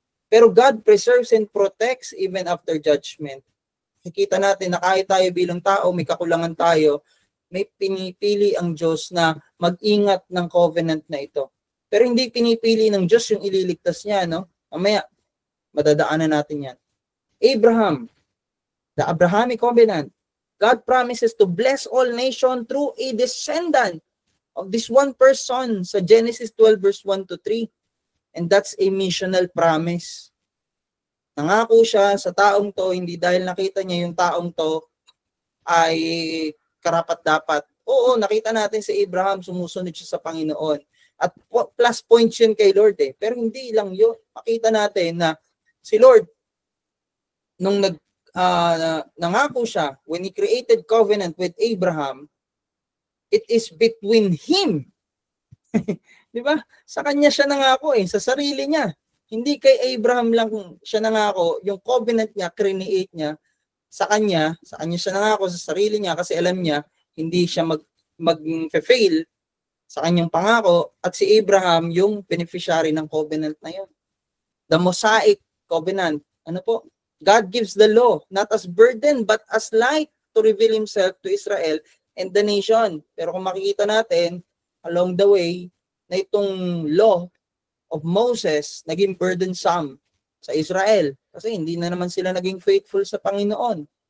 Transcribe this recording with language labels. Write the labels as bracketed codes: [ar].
[en] Pero God preserves and protects even after judgment. [tl] Nakikita natin na kahit tayo bilang tao, may kakulangan tayo, may pinipili ang Diyos na mag-ingat ng covenant na ito. Pero hindi pinipili ng Diyos yung ililigtas niya, no? Mamaya, madadaanan natin yan. Abraham, [en] the Abrahamic covenant, God promises to bless all nations through a descendant of this one person sa Genesis 12 verse 1 to 3. And that's a missional promise. [tl] Nangako siya sa taong to, hindi dahil nakita niya yung taong to ay karapat-dapat. Oo, nakita natin si Abraham, sumusunod siya sa Panginoon. At plus points yun kay Lord eh. Pero hindi lang yun. Makita natin na si Lord, nung nangako siya, [en] when He created covenant with Abraham, it is between Him. [tl] Di ba? Sa kanya siya nangako eh, sa sarili niya. Hindi kay Abraham lang siya nangako, yung covenant niya, create niya, sa kanya siya nangako sa sarili niya kasi alam niya, hindi siya mag-fail sa kanyang pangako at si Abraham yung beneficiary ng covenant na yun. [en] The Mosaic covenant. [tl] Ano po? [en] God gives the law, not as burden, but as light to reveal Himself to Israel and the nation. [tl] Pero kung makikita natin, [en] along the way, [tl] na itong law of Moses naging burdensome sa Israel kasi hindi na naman sila naging faithful sa Panginoon.